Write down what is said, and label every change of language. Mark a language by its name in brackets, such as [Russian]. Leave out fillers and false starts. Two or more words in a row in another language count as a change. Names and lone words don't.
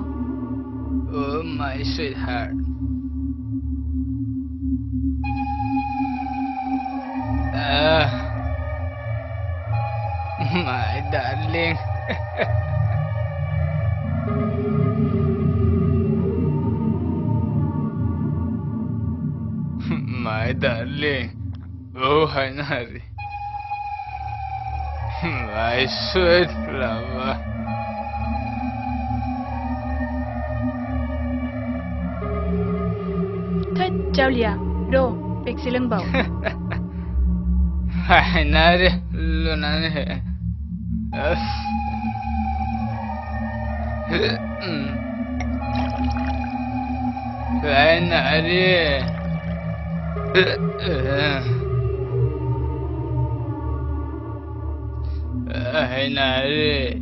[English] Oh my sweetheart my darling my darling oh Hainari my sweet lover [Bodo] थद जावलिया र' बेगसे लोंबाव Hainari lunane Hainari Hainari